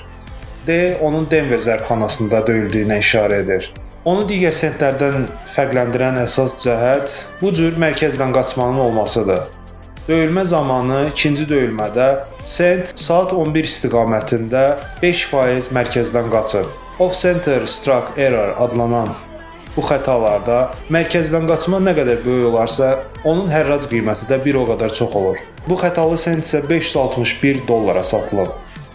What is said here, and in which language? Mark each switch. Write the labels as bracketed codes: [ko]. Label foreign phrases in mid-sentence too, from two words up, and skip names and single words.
[az] D onun Denver zərbxanasında döyüldüyünə işarə edir. Onu digər sentlərdən fərqləndirən əsas cəhət bu cür mərkəzdən qaçmanın olmasıdır. Döyülmə zamanı ikinci döyülmədə sent saat 11 istiqamətində 5% mərkəzdən qaçıb. [en] Off-center struck error [az] adlanan bu xətalarda mərkəzdən qaçma nə qədər böyük olarsa, onun hərrac qiyməti də bir o qədər çox olur. Bu xətalı sent isə $561 satılıb.